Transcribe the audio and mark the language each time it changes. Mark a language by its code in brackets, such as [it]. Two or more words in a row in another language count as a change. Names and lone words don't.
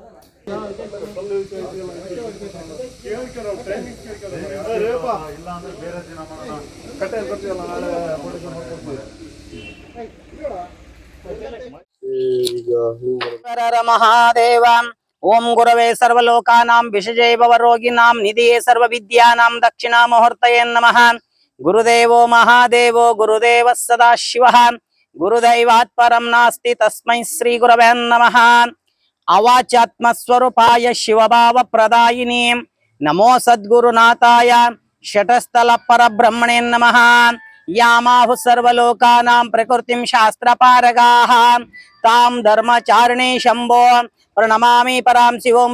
[sa] ಮಹಾದೇವ ಓಂ ಗುರವೇ ಸರ್ವಲೋಕಾನಾಂ ವಿಷಜೇ ಭವರೋಗಿನಾಂ ನಿಧಿಯೇ ಸರ್ವವಿದ್ಯಾನಾಂ ದಕ್ಷಿಣಾ ಮುಹೂರ್ತಯೇ ನಮಃ. ಗುರುದೇವೋ ಮಹಾದೇವೋ ಗುರುದೇವ ಸದಾಶಿವಃ ಗುರುದೈವಾತ್ ಪರಂ ನಾಸ್ತಿ ತಸ್ಮೈ ಶ್ರೀ ಗುರವೇ ನಮಃ. ಅವಾಚಾತ್ಮ ಸ್ವರೂಪಾಯ ಶಿವಭಾವ ಪ್ರದಾಯಿನಿ ನಮೋ ಸದ್ಗುರುನಾಥಾಯ ಷಟಸ್ಥಲ ಪರಬ್ರಹ್ಮಣೇ ನಮಃ. ಯಾಮಾಹು ಸರ್ವಲೋಕಾನಾಂ ಪ್ರಕೃತಿಂ ಶಾಸ್ತ್ರಪಾರಗಾಃ ತಾಂ ಧರ್ಮಚಾರಿಣೀ ಶಂಭೋ ಪ್ರಣಮಾಮಿ ಪರಾಂ ಶಿವೋಂ.